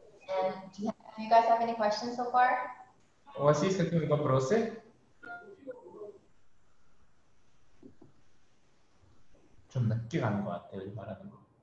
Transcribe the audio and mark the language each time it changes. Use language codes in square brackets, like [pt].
[en] And do you guys have any questions so far? [ru] У вас есть какие-нибудь вопросы? [ko] 좀 늦게 가는 것 같아요, 이 말하는 거.